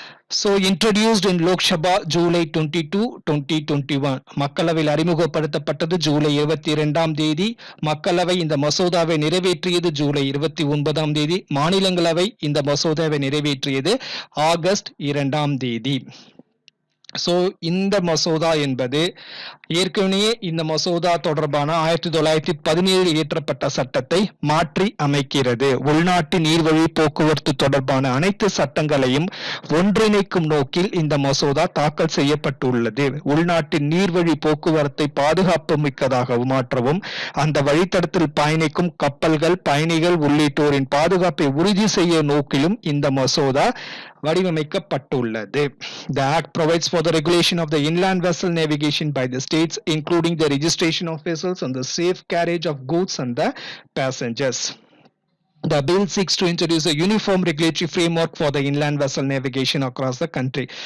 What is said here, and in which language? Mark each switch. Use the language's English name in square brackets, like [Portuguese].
[English] So introduced in Lok Sabha July 22, 2021. [Tamil] மக்களவையில் அறிமுகப்படுத்தப்பட்டது ஜூலை 22ஆம் தேதி. மக்களவை இந்த மசோதாவை நிறைவேற்றியது ஜூலை 29ஆம் தேதி. மாநிலங்களவை இந்த மசோதாவை நிறைவேற்றியது ஆகஸ்ட் 2ஆம் தேதி. ஸோ இந்த மசோதா என்பது ஏற்கனவே இந்த மசோதா தொடர்பான 1917 இயற்றப்பட்ட சட்டத்தை மாற்றி அமைக்கிறது. உள்நாட்டு நீர்வழி போக்குவரத்து தொடர்பான அனைத்து சட்டங்களையும் ஒன்றிணைக்கும் நோக்கில் இந்த மசோதா தாக்கல் செய்யப்பட்டுள்ளது. உள்நாட்டு நீர்வழி போக்குவரத்தை பாதுகாப்பு மிக்கதாக மாற்றவும், அந்த வழித்தடத்தில் பயணிக்கும் கப்பல்கள், பயணிகள் உள்ளிட்டோரின் பாதுகாப்பை உறுதி செய்ய நோக்கிலும் இந்த மசோதா வடிவமைக்கப்பட்டுள்ளது. [English] The Act provides for the regulation of the inland vessel navigation by the states, including the registration of vessels and the safe carriage of goods and the passengers. The bill seeks to introduce a uniform regulatory framework for the inland vessel navigation across the country.